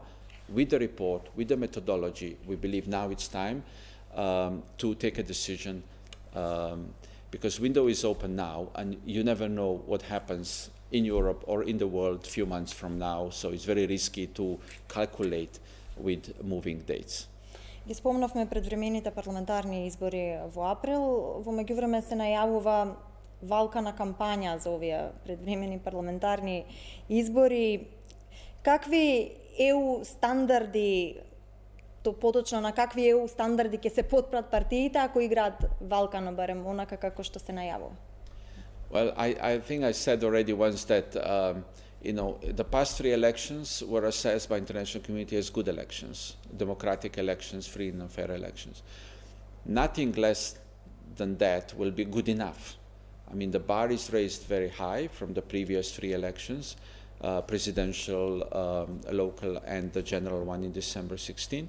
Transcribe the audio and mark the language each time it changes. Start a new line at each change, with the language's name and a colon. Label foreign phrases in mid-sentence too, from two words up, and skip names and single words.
English: With the report, with the methodology, we believe now it's time to take a decision, because window is open now, and you never know what happens in Europe or in the world a few months from now, so it's very risky to calculate with moving dates.
Macedonian: Ги спомнавме предвремените парламентарни избори во април, во меѓувреме се најавува валка на кампања за овие предвремени парламентарни избори. Какви ЕУ стандарди, то поточно на какви ЕУ стандарди ќе се потпрат партиите ако играат валка на барем онака како што се најавува?
English: Well, I think I said already once that the past 3 elections were assessed by international community as good elections, democratic elections, free and fair elections. Nothing less than that will be good enough. I mean, the bar is raised very high from the previous 3 elections, presidential, local, and the general one in December 16.